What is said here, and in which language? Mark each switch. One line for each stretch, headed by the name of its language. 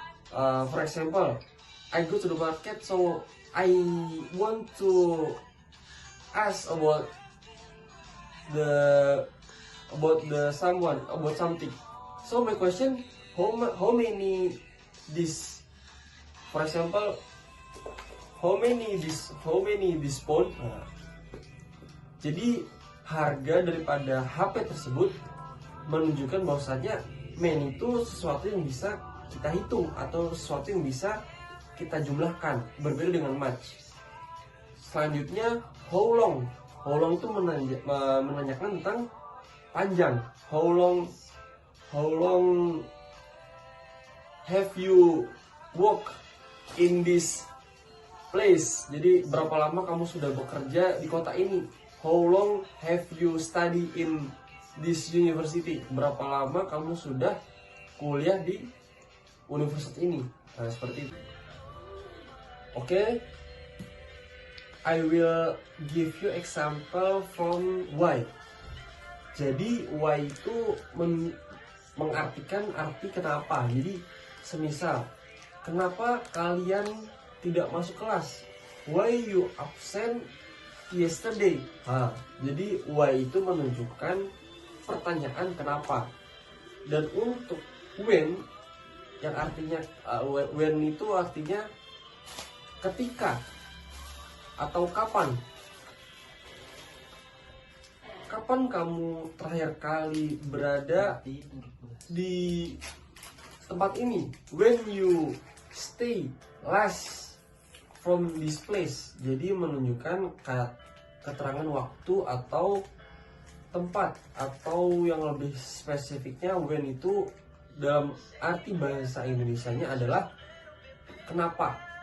English: For example, I go to the market, so I want to ask about the someone, about something. So my question, how many this, for example, how many this phone.
Indonesian: Jadi harga daripada HP tersebut menunjukkan bahwasanya many itu sesuatu yang bisa kita hitung atau sesuatu yang bisa kita jumlahkan, berbeda dengan much. Selanjutnya how long. How long itu menanyakan tentang panjang.
English: How long have you work in this place.
Indonesian: Jadi berapa lama kamu sudah bekerja di kota ini.
English: How long have you study in this university.
Indonesian: Berapa lama kamu sudah kuliah di universitas ini. Nah, seperti itu. Oke.
English: I will give you example from why.
Indonesian: Jadi why itu mengartikan arti kenapa. Jadi semisal, kenapa kalian tidak masuk kelas?
English: Why you absent yesterday?
Indonesian: Jadi why itu menunjukkan pertanyaan kenapa. Dan untuk when, yang artinya when itu artinya ketika atau kapan. kapan kamu terakhir kali berada di tempat ini?
English: When you stay last from this place.
Indonesian: Jadi menunjukkan keterangan waktu atau tempat, atau yang lebih spesifiknya when itu dalam arti bahasa Indonesianya adalah kenapa.